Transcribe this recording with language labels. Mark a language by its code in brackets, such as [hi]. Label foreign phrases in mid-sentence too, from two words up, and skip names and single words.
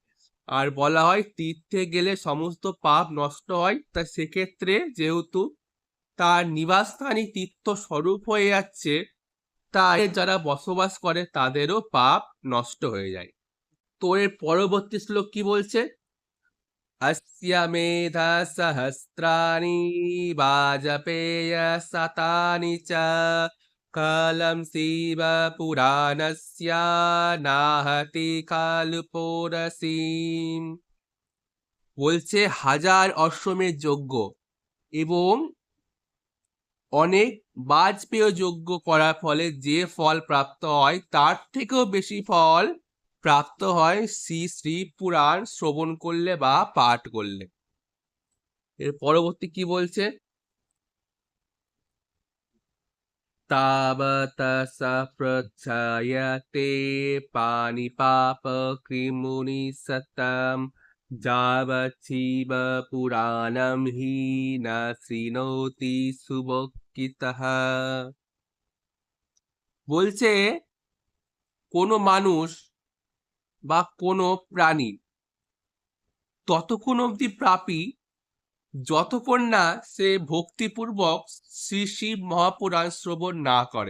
[bn] আর বলা হয় তীর্থে গেলে সমস্ত পাপ নষ্ট হয়। তাই সেক্ষেত্রে যেহেতু তার নিবাসস্থানই তীর্থ স্বরূপ হয়ে যাচ্ছে, তাই যারা বসবাস করে তাদেরও পাপ নষ্ট হয়ে যায়। তো এর পরবর্তী শ্লোক কি বলছে? [sa] अस्य मेधा सहस्राणि वाजपेय शतानि च कालं शिव पुराणस्य नाहति कालुपोरसीम। [bn] বলছে 1000 অশ্বমেধ যজ্ঞ এবং অনেক বাজপেয় যজ্ঞ করার ফলে যে ফল প্রাপ্ত হয়, তার থেকেও বেশি ফল প্রাপ্ত হয় শ্রী শ্রী পুরাণ শ্রবণ করলে বা পাঠ করলে। এর পরবর্তী কি বলছে? [sa] तावत स प्रच्छायते पाणिपापकृमुनि सतम् যাবচ্ছিব পুরাণম হি না শৃণোতি সুবকিতঃ। [bn] বলছে কোনো মানুষ বা কোনো প্রাণী ততক্ষণ অবধি পাপী যতক্ষণ না সে ভক্তিপূর্বক শ্রী শিব মহাপুরাণ শ্রবণ না করে।